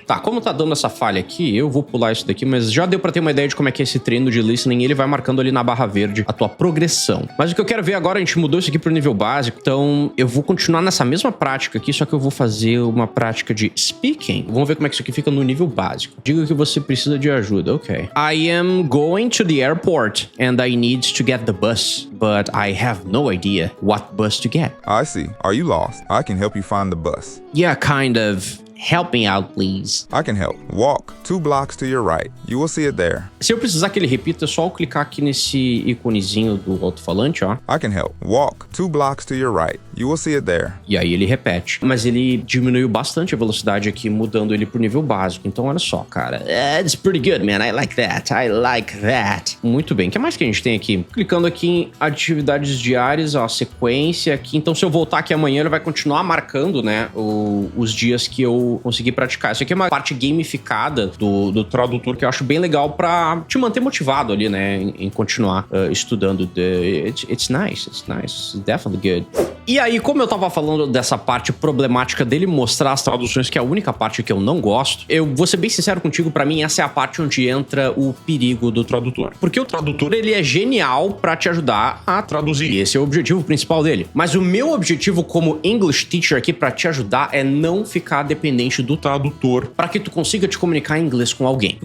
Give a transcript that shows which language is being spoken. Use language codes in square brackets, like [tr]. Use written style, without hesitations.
[pt] Tá, como tá dando essa falha aqui, eu vou pular isso daqui, mas já deu pra ter uma ideia de como é que é esse treino de listening, e ele vai marcando ali na barra verde a tua progressão. Mas o que eu quero ver agora, a gente mudou isso aqui pro nível básico, então eu vou continuar nessa mesma prática aqui, só que eu vou fazer uma prática de speaking. Vamos ver como é que isso aqui fica no nível básico. Diga que você precisa de ajuda, ok. [en] I am going to the airport and I need to get the bus, but I have no idea what bus to get. I see. Are you lost? I can help you find the bus. Yeah, kind of. Help me out, please. I can help. Walk 2 blocks to your right. You will see it there. [pt] Se eu precisar que ele repita, é só eu clicar aqui nesse iconezinho do alto-falante, ó. [en] I can help. Walk 2 blocks to your right. You will see it there. [pt] E aí ele repete. Mas ele diminuiu bastante a velocidade aqui, mudando ele pro nível básico. Então, olha só, cara. [en] It's pretty good, man. I like that. I like that. [pt] Muito bem. O que mais que a gente tem aqui? Clicando aqui em atividades diárias, ó, sequência aqui. Então, se eu voltar aqui amanhã, ele vai continuar marcando, né, os dias que eu tu conseguir praticar. Isso aqui é uma parte gamificada do tradutor que eu acho bem legal pra te manter motivado ali, né, em continuar estudando. [en] It's nice, definitely good. [pt] E aí, como eu tava falando dessa parte problemática dele mostrar as traduções, que é a única parte que eu não gosto, eu vou ser bem sincero contigo, pra mim essa é a parte onde entra o perigo do tradutor. Porque o tradutor, ele é genial pra te ajudar a traduzir. E esse é o objetivo principal dele. Mas o meu objetivo como English teacher aqui pra te ajudar é não ficar dependente do tradutor pra que tu consiga te comunicar em inglês com alguém.